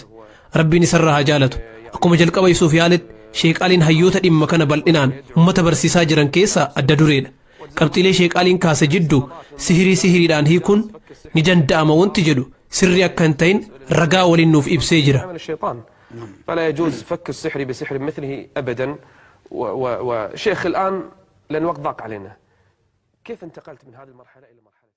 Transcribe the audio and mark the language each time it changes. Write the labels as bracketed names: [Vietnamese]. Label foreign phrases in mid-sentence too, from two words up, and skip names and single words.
[Oromo] Rabbiin isarraa haa jaalatu. Akkuma jalqaba isuuf yaaletti Sheek Aliin hayyoota dhimma kana bal'inaan uummata barsiisaa jiran keessaa adda dureedha. Qabxiilee Sheek Aliin kaase jidduu sihiriidhaan hiikuun ni danda'ama wanti jedhu sirrii akka hin ta'in ragaa waliin nuuf ibsee jira. [Arabic] فلا يجوز فك السحر بسحر مثله أبدا وشيخ الآن لأن وقت ضاق علينا كيف انتقلت من هذه المرحلة إلى مرحلة